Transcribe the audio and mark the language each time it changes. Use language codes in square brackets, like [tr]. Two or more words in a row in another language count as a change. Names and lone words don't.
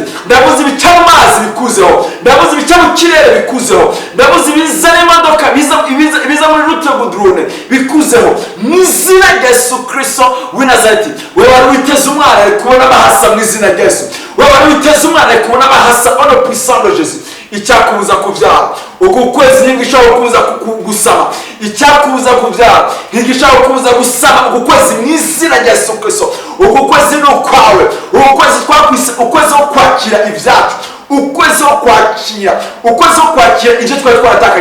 [rw] Ndavuze ibica mu mazi bikuzeho, ndavuze ibica mu kirere bikuzeho, ndavuze ibiza n'imodoka biza muri rute budrone bikuzeho mu izina rya Yesu Kristo w'i Nazareti. Wewe wari witeze umwana ari kubona bahasa mu izina rya Yesu, wewe wari witeze umwana ari kubona bahasa [fr] au nom puissant de Jésus. [rw] icyakubuza kubyara. Uku kwezi ntigishobora kubuza gusama. Icyakubuza kubyara ntigishobora kubuza gusama uku kwezi mu izina rya Yesu Kristo. Uku kwezi ni ukwawe. Uku kwezi twakwise ukwezi wo kwakira ibyacu, ukwezi wo kwakira, ukwezi wo kwakira ibyo twari twaratakaje.